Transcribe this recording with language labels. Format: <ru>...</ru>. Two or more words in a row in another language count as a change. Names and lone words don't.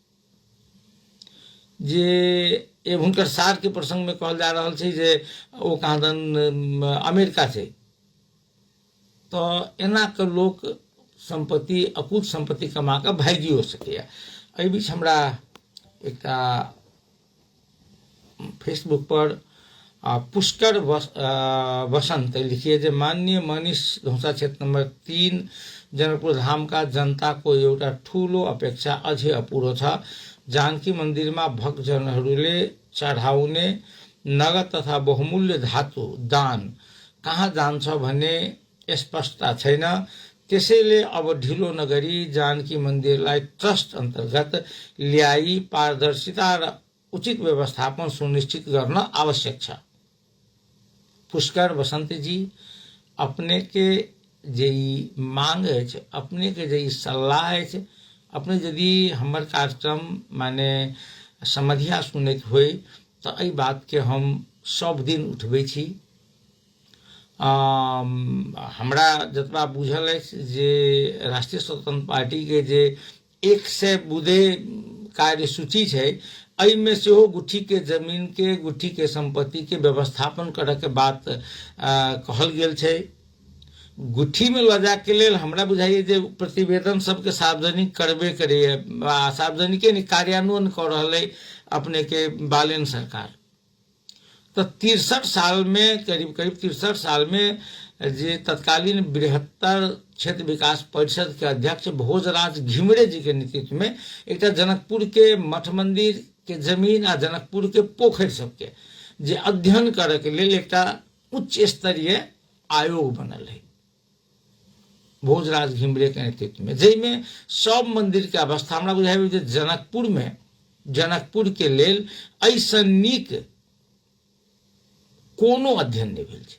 <mai>जे हुनकर सार के प्रसंग में कहल जा रहल छै जे ओ कहाँ दन अमेरिका छै तो एना के लोक संपत्ति अकुत संपत्ति कमा के भागियो सकैया एहि बीच हमरा एकटा फेसबुक पर पुष्कर वसंत लिखिए जे</mai> <ne>माननीय मनीष धौसा क्षेत्र नंबर 3 जनकपुर धाम का जनता को एउटा ठूलो अपेक्षा अझै अपुरो छ जानकी मंदिर में भक्तजनहरूले चढ़ाउने नगद तथा बहुमूल्य धातु दान कहाँ जान्छ भन्ने स्पष्टता छैन त्यसैले अब ढिलो नगरी जानकी मन्दिरलाई ट्रस्ट अन्तर्गत ल्याई पारदर्शिता र उचित व्यवस्थापन सुनिश्चित गर्न आवश्यक छ</ne> <mai>पुष्कर वसंत जी अपने के जे मांग है अपने के जे सलाह है अपने यदि हमर कार्यक्रम माने समधिया सुनैत होय तो एहि बात के हम सब दिन उठबै छी हमरा जतबा बुझल है जे राष्ट्रीय स्वतंत्र पार्टी के जे 100 बुधे कार्यसूची है एहि में से गुट्ठी के जमीन के गुट्ठी के संपत्ति के व्यवस्थापन करे के बात कहल गेल छै गुट्ठी में ल जा के लेल हमरा बुझाइए जे प्रतिवेदन सबके सार्वजनिक करबे करे सार्वजनिक कार्यान्वयन कर रहा है अपने के बालेन सरकार तो 63 साल में करीब करीब 63 साल में जे तत्कालीन बृहत्तर क्षेत्र विकास परिषद के अध्यक्ष भोजराज घिमरे जी के नेतृत्व में एक जनकपुर के मठ मंदिर के जमीन आ जनकपुर के पोखरि सबके जे अध्ययन करे के लिए एक उच्च स्तरीय आयोग बनल है भोजराज घिमरे के नेतृत्व में, जैमें सब मंदिर के अवस्था हमरा बुझाई जे जनकपुर के लेल ऐसा नीक कोनो अध्ययन नहीं भेल छै।</mai>